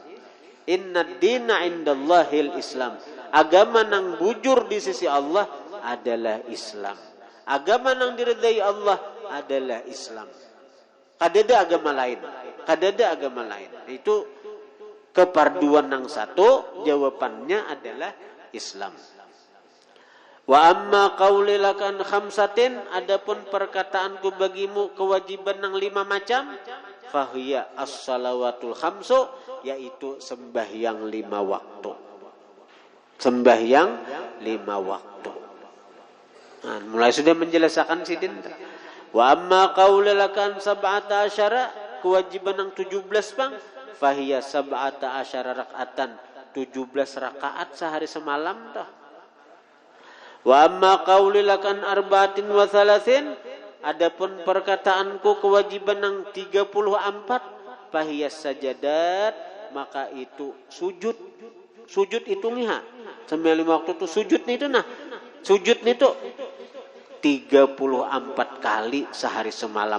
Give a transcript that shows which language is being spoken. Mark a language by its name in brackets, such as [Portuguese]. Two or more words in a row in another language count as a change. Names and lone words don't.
[Arabic] إن الدين عند الله الإسلام. [Banjar] Agama nang bujur di sisi Allah adalah Islam. Agama nang diridai Allah adalah Islam. Kada ada agama lain. Kada ada agama lain. Itu keparduan nang satu, jawabannya adalah Islam. [Arabic] وأما قولي لك خمسة, [Banjar] adapun perkataanku bagimu kewajiban nang 5 macam, [Arabic] فهي الصلوات الخمس, [Banjar] yaitu sembahyang 5 waktu. Sembahyang 5 waktu. Nah, mulai sudah menjelaskan sidin. [Arabic] وأما قولي لك سبعة عشر, [Banjar] kewajiban nang 17 bang, [Arabic] فهي سبعة عشر ركعة, [Banjar] 17 rakaat sehari semalam dah. [Arabic] وأما قولي لك أربعة وثلاثين, [Banjar] adapun perkataanku kewajiban nang 34, [Arabic] فهي السجدات, [Banjar] maka itu sujud. Sujud itu nih, sampai 5 waktu itu sujud nih itu nah. Sujud nih itu 34 kali sehari semalam.